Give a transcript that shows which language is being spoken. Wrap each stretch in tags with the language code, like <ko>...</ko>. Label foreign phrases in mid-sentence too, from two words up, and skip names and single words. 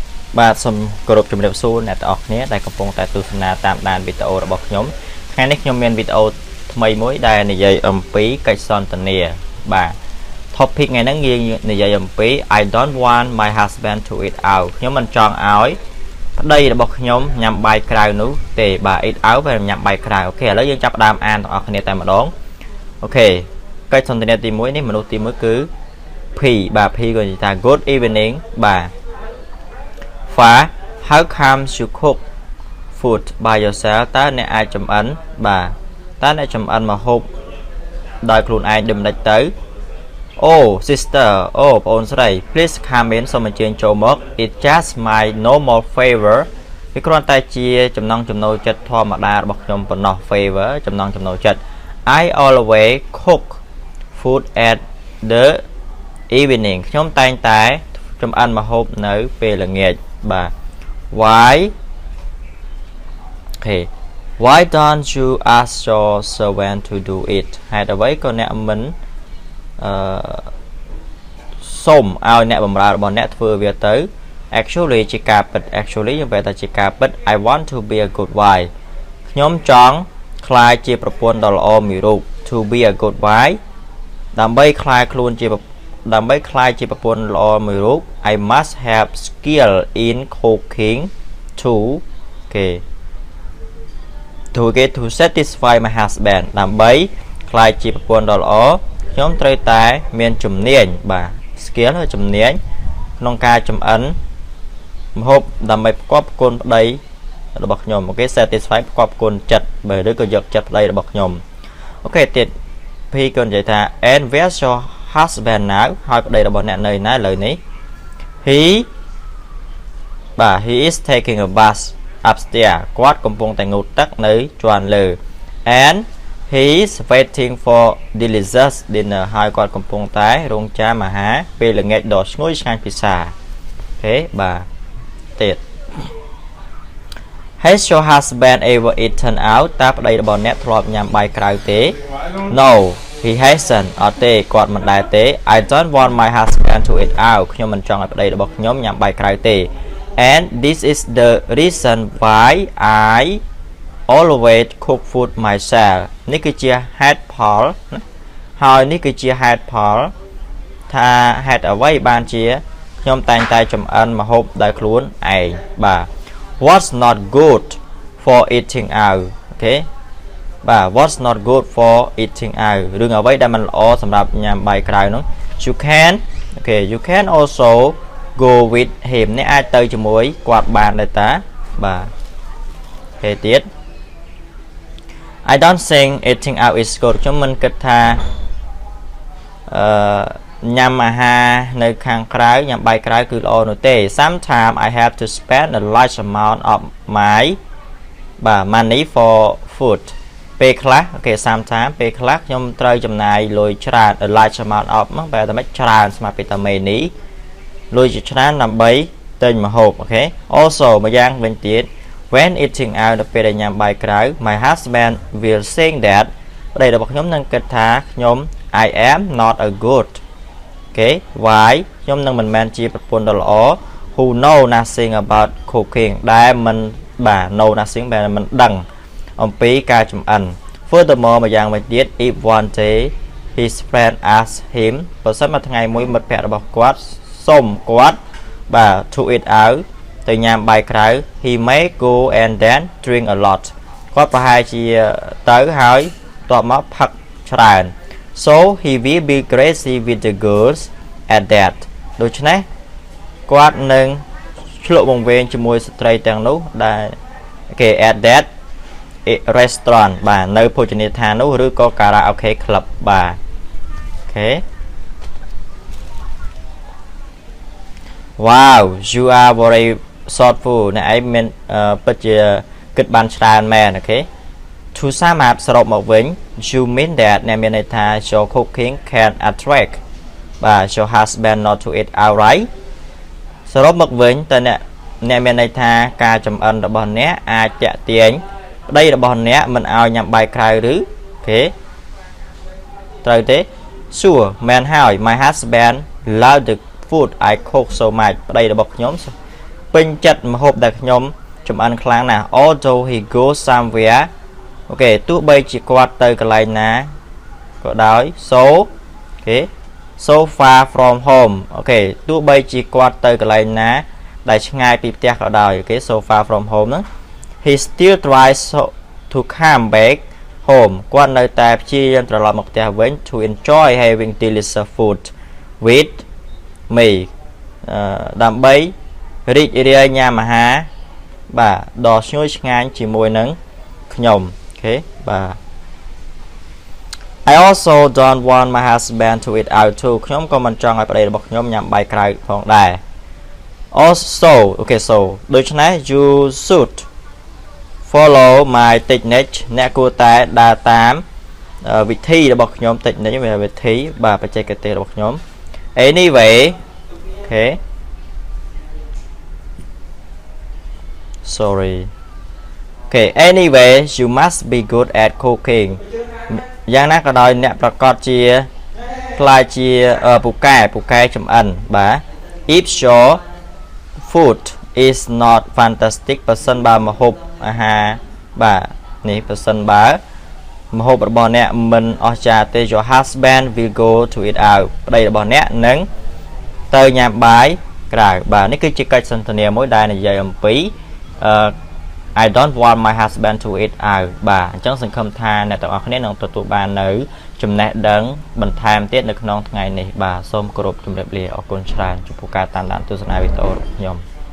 <km>បាទសូមគោរពជំរាបសួរអ្នកទាំងអស់គ្នាដែលកំពុងតែទស្សនាតាមដានវីដេអូរបស់ខ្ញុំថ្ងៃនេះខ្ញុំមានវីដេអូថ្មីមួយដែលនិយាយអំពីកិច្ចសន្ទនាបាទ topic ថ្ងៃហ្នឹងនិយាយអំពី</km> <en>I don't want my husband to eat out</en> <km>ខ្ញុំមិនចង់ឲ្យប្តីរបស់ខ្ញុំញ៉ាំបាយក្រៅនោះទេបាទ</km> <en>eat out</en> <km>វាញ៉ាំបាយក្រៅអូខេឥឡូវយើងចាប់ផ្ដើមអានទាំងអ ស់គ្នាតែម្ដងអូខេកិច្ចសន្ទនាទី1នេះមនុស្សទី1គឺ P បាទ P ក៏និយាយថា</km> <en>good evening</en> <km>បាទ</km> <en>Fa how come you cook food by yourself</en> <km>តើអ្នកអាចចម្អិនបាទតើអ្នកចម្អិនម្ហូបដោយខ្លួនឯងដូចម្ដេច ទៅ</km> <en>Oh sister</en> <km>អូបងអូនស្រី</km> <en>please come in</en> <km>សូមអញ្ជើញចូលមក</km> <en>It's just my normal favor</en> <km>វាគ្រាន់តែជាចំណង់ចំណូលចិត្តធម្មតារបស់ខ្ញុំប៉ុណ្ណោះ favor ចំណង់ចំណូលចិត្ត</km> <en>I always cook food at the evening</en> <km>ខ្ញុំតែងតែចម្អិនម្ហូបនៅពេលល្ងាចបាទ Why</km> <en>okay Why don't you ask your servant to do it</en> <km>ហេតុអ្វីក៏អ្នកមិនសុំឲ្យអ្នកបម្រើ របស់អ្នកធ្វើវាទៅ</km> <en>Actually</en> <km>ជាការពិត</km> <en>Actually</en> <km>យើងបែរថាជាការពិត</km> <en>I want to be a good wife</en> <km>ខ្ញុំចង់ក្លាយជាប្រពន្ធដ៏ល្អមួយរូប</km> <en>To be a good wife</en> <km>ដើម្បីក្លាយជាប្រពន្ធល្អមួយរូប</km> <en>I must have skill in cooking too okay to satisfy my husband</en> <km>ដើម្បីក្លាយជាប្រពន្ធដ៏ល្អខ្ញុំត្រូវតែមានជំនាញបាទ skill ជំនាញក្នុងការចម្អិនម្ហូបដើម្បីផ្គប់ផ្គុនប្តីរបស់ខ្ញុំអូខេ satisfy ផ្គប់ផ្គុនចិត្តបើឬក៏យកចិត្តប្តីរបស់ខ្ញុំអូខេទៀត P ក៏និយាយថា</km> <en>and where's your husband now</en> <km>ហើយប្តីរបស់អ្នកនៅណាឥឡូវនេះ</km> <en>he is taking a bath upstairs</en> <km>គាត់កំពុងតែងូតទឹកនៅជាន់លើ</km> <en>and he is waiting for delicious dinner</en> <km>ហើយគាត់កំពុងតែរង់ចាំអាហារពេលល្ងាចដ៏ឈ្ងុយឆ្ងាញ់ពិសាអូខេបាទទៀត</km> <en>Has your husband ever eaten out</en> <km>តើប្តីរបស់អ្នកធ្លាប់ញ៉ាំបាយក្រៅទេ</km> <en>No he hasn't</en> <km>អត់ទេគាត់មិនដែលទេ</km> <en>I don't want my husband to eat out</en> <km>ខ្ញុំមិនចង់ឲ្យប្តីរបស់ខ្ញុំញ៉ាំបាយក្រៅទេ</km> <en>and this is the reason why I always cook food myself</en> <km>នេះគឺជាហេតុផលហើយនេះគឺជាហេតុផលថាហេតុអ្វីបានជាខ្ញុំតែងតែចម្អិនម្ហូបដោយខ្លួនឯងបាទ</km> <en>What's not good for eating out</en> <km>អូខេបាទ</km> <en>What's not good for eating out</en> <km>រឿងអ្វីដែលមិនល្អសម្រាប់ញ៉ាំបាយក្រៅនោះ</km> <en>you can also go with him</en> <km>អ្នកអាចទៅជាមួយគាត់បានដែរតាបាទអូខេទៀត</km> <en>I don't think eating out is good</en> <km>ខ្ញុំមិនគិតថាញ៉ាំអាហារនៅខាងក្រៅញ៉ាំបាយក្រៅគឺល្អនោះទេ</km> <en>Sometimes I have to spend a large amount of my money for food</en> <km>ពេលខ្លះអូខេ sometimes ពេលខ្លះខ្ញុំត្រូវចំណាយលុយច្រើន</km> <en>a large amount of</en> <km>មកបែរតែមិនច្រើនស្មើពីតាមេនីលុយជាច្រើនដើម្បីទិញម្ហូបអូខេ Also ម្យ៉ាងវិញទៀត</km> <en>When eating out</en> <km>នៅពេលដែលញ៉ាំបាយក្រៅ</km> <en>my husband will think that</en> <km>ប្តីរបស់ខ្ញុំ នឹងគិតថាខ្ញុំ</km> <en>I am not a good</en> <km>អូខេ why ខ្ញុំនឹងមិនមែនជាប្រពន្ធដ៏ល្អ</km> <en>who know nothing about cooking</en> <km>ដែលមិនបាទ</km> <en>know nothing</en> <km>ដែលមិនដឹងអំពីការចម្អិន Furthermore ម្យ៉ាងវិញទៀត</km> <en>if one day his friend asks him</en> <km>បើសិនមកថ្ងៃមួយមិ ត្តភក្តិរបស់គាត់សុំគាត់បាទ</km> <en>to eat out</en> <km>ទៅញ៉ាំបាយក្រៅ</km> <en>he may go and then drink a lot</en> <km>គាត់ប្រហែលជាទៅហើយតបមកផឹកច្រើន</km> <en>so he will be crazy with the girls at that</en> <km>ដូច្នេះគាត់នឹងឆ្លក់វង្វេងជាមួយស្ត្រីទាំងនោះដែលគេ</km> <en>at that restaurant</en> <km>បាទនៅភោជនីយដ្ឋាននោះឬក៏</km> <en>karaoke club</en> <km>បាទអូខេ</km> <en>Wow you are very thoughtful</en> <km>អ្នកឯងមានពិតជាគិតបានច្រើនមែនអូខេ</km> <en>To sum up</en> <km>សរុបមកវិញ</km> <en>you mean that</en> <km>អ្នក</km> <en>មានន័យថា your cooking can attract បាទ your husband not to eat outright</en> <km>សរុបមកវិញតើអ្នកមាន ន័យថាការចម្អិនរបស់អ្នកអាចតាក់ទាញប្តីរបស់អ្នកមិនឲ្យញ៉ាំបាយក្រៅឬអូខេត្រូវទេ Sure មែនហើយ</km> <en>My husband love the food I cook so much</en> <km>ប្តីរបស់ខ្ញុំពេញចិត្តម្ហូបដែលខ្ញុំចម្អិនខ្លាំងណាស់</km> <en>although he goes somewhere</en> <km>អូខេទោះបីជាគាត់ទៅកន្លែងណាក៏ដោយ</km> <en>so far from home</en> <km>អូខេទោះបីជាគាត់ទៅកន្លែងណាដែលឆ្ងាយពីផ្ទះក៏ដោយអូខេ</km> <en>so far from home</en> <km>ហ្នឹង</km> <en>he still tries to come back home</en> <km>គាត់នៅតែព្យាយាមត្រឡប់មកផ្ទះវិញ</km> <en>to enjoy having delicious food with me</en> <km>ដើម្បីរីករាយញ៉ាំអាហារបាទដ៏ឈ្ងុយឆ្ងាញ់ជាមួយនឹងខ្ញុំអូខេបាទ</km> <en>I also don't want my husband to eat out too</en> <km>ខ្ញុំក៏មិនចង់ឲ្យប្តីរបស់ខ្ញុំញ៉ាំបាយក្រៅផងដែរ also អូខេ so ដូច្នេះ</km> <en>you should follow my technique</en> <km>អ្នកគួរតែដើរតាមវិធីរបស់ខ្ញុំ technique វាវិធីបាទបច្ចេកទេសរបស់ខ្ញុំ anyway អូខេ sorry អូខេ</km> <en>anyway you must be good at cooking</en> <km>យ៉ាងណាក៏ដោយអ្នកប្រកាសជាខ្លាចជាពូកែចម្អិនបាទ if</km> <en>your food is not fantastic</en> <km>បើសិនបើម្ហូបអាហារបាទនេះបើសិនបើម្ហូប របស់អ្នកមិនអស្ចារ្យទេ</km> <en>your husband will go to eat out</en> <km>ប្តីរបស់អ្នកនឹងទៅញ៉ាំបាយក្រៅបាទនេះគឺជាកិច្ចសន្ទនាមួយដែលនិយាយអំពី</km> <en>I don't want my husband to eat out</en> <km>បាទអញ្ចឹងសង្ឃឹមថាអ្នកទាំងអស់គ្នានឹងទទួលបាននៅចំណេះដឹងបន្ថែមទៀតនៅក្នុងថ្ងៃនេះបាទសូមគោរពជម្រាបលាអរគុណច្រើនចំពោះការតាមដានទស្សនាវីដេអូរបស់ខ្ញុំ</km>